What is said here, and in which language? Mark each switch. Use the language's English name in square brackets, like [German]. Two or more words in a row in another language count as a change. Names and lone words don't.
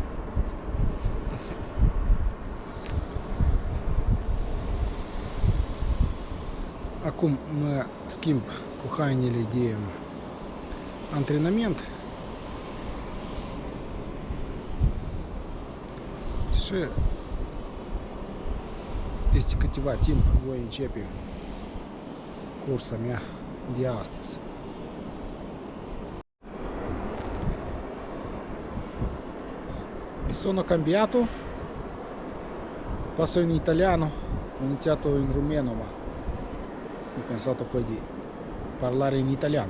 [Romanian] Acum mă schimb cu hainele de antrenament și peste câteva timp voi începe cursa mea de astăzi. [Italian] Mi sono cambiato, passo in italiano, ho iniziato in rumeno, ma ho pensato poi di parlare in italiano.